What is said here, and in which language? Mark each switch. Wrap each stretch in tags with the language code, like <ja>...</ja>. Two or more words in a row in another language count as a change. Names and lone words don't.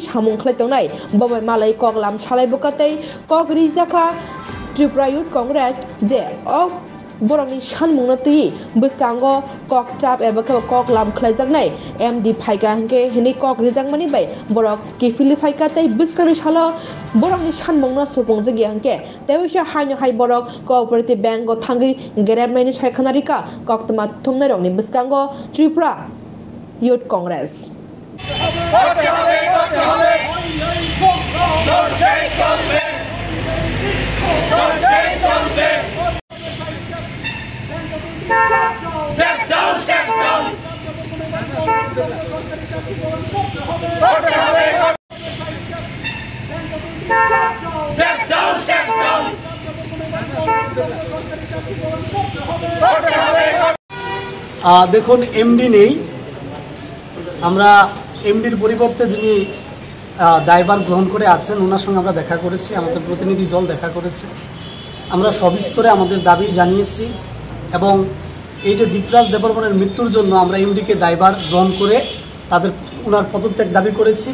<trp>सामुं खलायतनाय बबाय मालाय कगलाम सालायबुकातै कगरि जाखा त्रिपुरा यूथ कांग्रेस जे बरकनि सानमुंनो तै बस्कांगो ककचाप एबा कक लाम खलायजागनाय एमडी फाइका हंके हिनि कक रिजांमानि बाय बरक किफिलि फाइका तै बस्कानि सालो बरकनि सानमुंनो सुपुंजगि हंके तैविसा हायनो हाय बरक कोऑपरेटिव बैंक गो थांगै गेरेबनायनि सायखानारिका कक्तमा थुमनाय रंनि बस्कांगो त्रिपुरा यूथ कांग्रेस</trp> <en>Step down, step down. Step down, step down.</en> <bn>দেখুন এমডি নেই, আমরা এমডির পরিবর্তে যিনি দায়ভার গ্রহণ করে আছেন ওনার সঙ্গে আমরা দেখা করেছি, আমাদের প্রতিনিধি দল দেখা করেছে। আমরা সবিস্তরে আমাদের দাবি জানিয়েছি এবং এই যে দীপরাজ দেববর্মনের মৃত্যুর জন্য আমরা এমডিকে দায়ভার গ্রহণ করে তাদের ওনার পদত্যাগ দাবি করেছি।</bn>